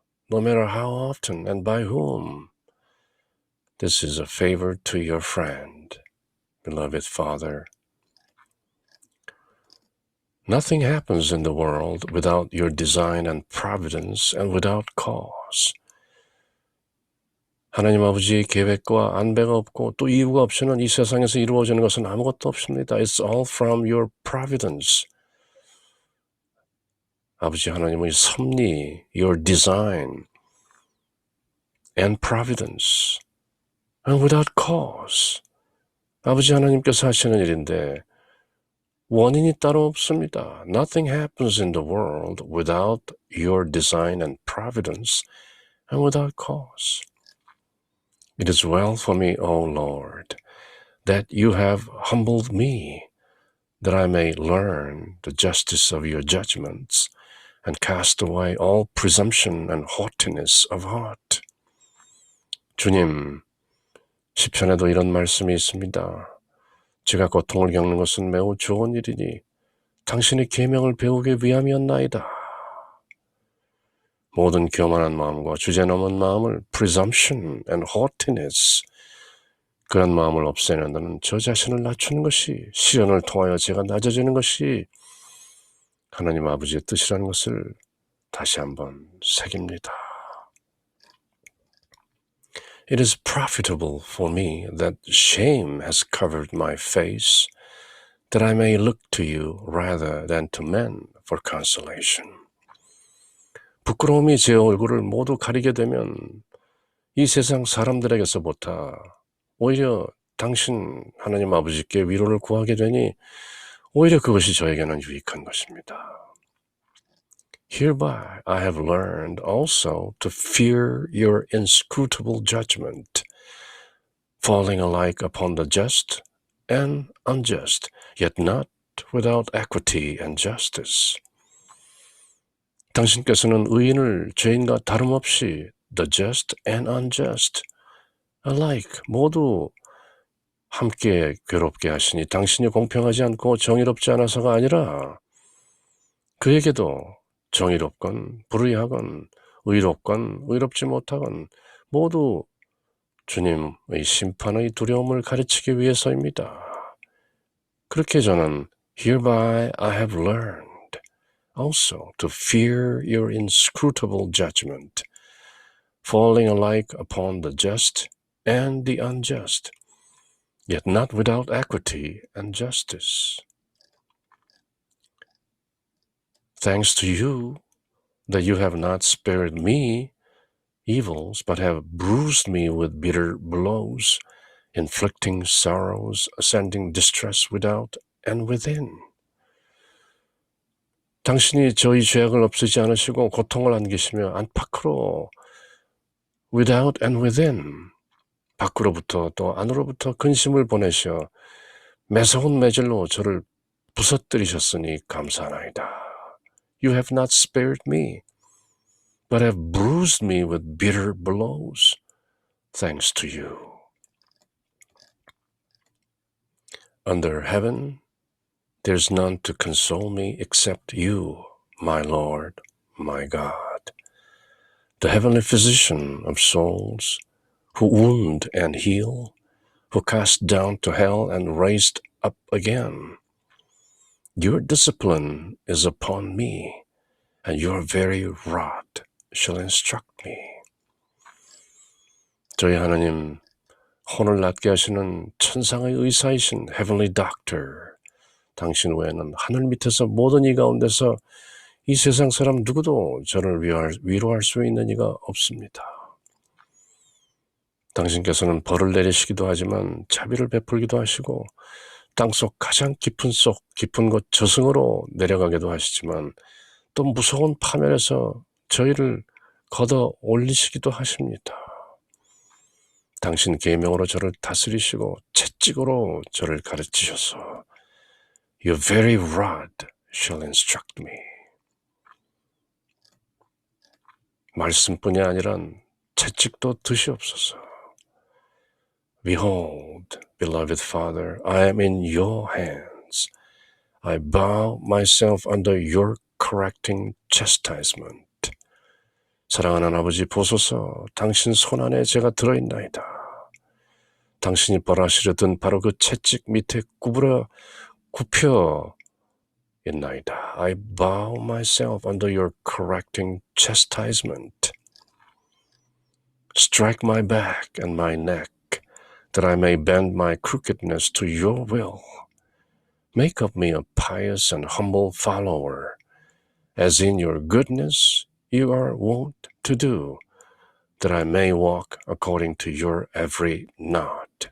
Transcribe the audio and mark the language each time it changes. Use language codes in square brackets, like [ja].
[en] No matter how often and by whom, this is a favor to your friend, beloved Father. Nothing happens in the world without your design and providence and without cause. [ko] 하나님 아버지의 계획과 안배가 없고 또 이유가 없이는 이 세상에서 이루어지는 것은 아무것도 없습니다. [en] It's all from your providence. [ko] 아버지 하나님의 섭리, [en] your design and providence and without cause. [ko] 아버지 하나님께서 하시는 일인데 원인이 따로 없습니다. [en] Nothing happens in the world without your design and providence and without cause. It is well for me, O Lord, that you have humbled me, that I may learn the justice of your judgments and cast away all presumption and haughtiness of heart. [ko] 주님, 시편에도 이런 말씀이 있습니다. 제가 고통을 겪는 것은 매우 좋은 일이니 당신의 계명을 배우기 위함이었나이다. 모든 교만한 마음과 주제넘은 마음을 [en] presumption and haughtiness, [ko] 그런 마음을 없애는 데는 저 자신을 낮추는 것이, 시련을 통하여 제가 낮아지는 것이 하나님 아버지의 뜻이라는 것을 다시 한번 새깁니다. [en] It is profitable for me that shame has covered my face, that I may look to you rather than to men for consolation. [ko] 부끄러움이 제 얼굴을 모두 가리게 되면 이 세상 사람들에게서부터 오히려 당신 하나님 아버지께 위로를 구하게 되니 오히려 그것이 저에게는 유익한 것입니다. [en] Hereby I have learned also to fear your inscrutable judgment, falling alike upon the just and unjust, yet not without equity and justice. [ko] 당신께서는 의인을 죄인과 다름없이 [en] the just and unjust alike [ko] 모두 함께 괴롭게 하시니 당신이 공평하지 않고 정의롭지 않아서가 아니라 그에게도 정의롭건 불의하건 의롭건 의롭지 못하건 모두 주님의 심판의 두려움을 가르치기 위해서입니다. 그렇게 저는 [en] Hereby I have learned also to fear your inscrutable judgment, falling alike upon the just and the unjust, yet not without equity and justice. Thanks to you that you have not spared me evils, but have bruised me with bitter blows, inflicting sorrows, sending distress without and within. [ko] 당신이 저희 죄악을 없애지 않으시고 고통을 안기시며 안팎으로 [en] without and within, [ko] 밖으로부터 또 안으로부터 근심을 보내셔 매서운 매질로 저를 부서뜨리셨으니 감사하나이다. [en] You have not spared me, but have bruised me with bitter blows, thanks to you. Under heaven, there's none to console me except you, my Lord, my God, the heavenly physician of souls, who wound and heal, who cast down to hell and raised up again. Your discipline is upon me, and your very rod shall instruct me. [ko] 저희 하나님, 혼을 낫게 하시는 천상의 의사이신 [en] Heavenly Doctor, [ko] 당신 외에는 하늘 밑에서 모든 이 가운데서 이 세상 사람 누구도 저를 위로할 수 있는 이가 없습니다. 당신께서는 벌을 내리시기도 하지만 자비를 베풀기도 하시고 땅속 가장 깊은 곳 저승으로 내려가기도 하시지만 또 무서운 파멸에서 저희를 걷어 올리시기도 하십니다. 당신 계명으로 저를 다스리시고 채찍으로 저를 가르치셔서 [en] Your very rod shall instruct me. [ko] 말씀뿐이 아니란 채찍도 드시옵소서. [en] Behold, beloved Father, I am in your hands. I bow myself under your correcting chastisement. [ko] 사랑하는 아버지 보소서, 당신 손안에 제가 들어있나이다. 당신이 벌하시려던 바로 그 채찍 밑에 굽혀 있나이다. [en] I bow myself under your correcting chastisement. Strike my back and my neck, that I may bend my crookedness to your will. Make of me a pious and humble follower, as in your goodness you are wont to do, that I may walk according to your every nod.